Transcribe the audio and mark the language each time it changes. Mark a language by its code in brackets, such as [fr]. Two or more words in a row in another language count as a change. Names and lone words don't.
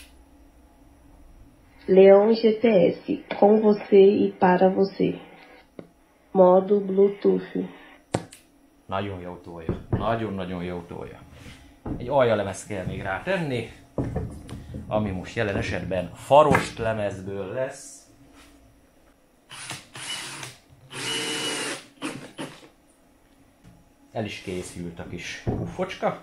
[pt] Leon GPS, com você e para você. Modo Bluetooth. [hu] Nagyon jó tolja, nagyon-nagyon jó tolja. Egy aljalemez kell még rá tenni, ami most jelen esetben farost lemezből lesz. El is készült a kis puffocska.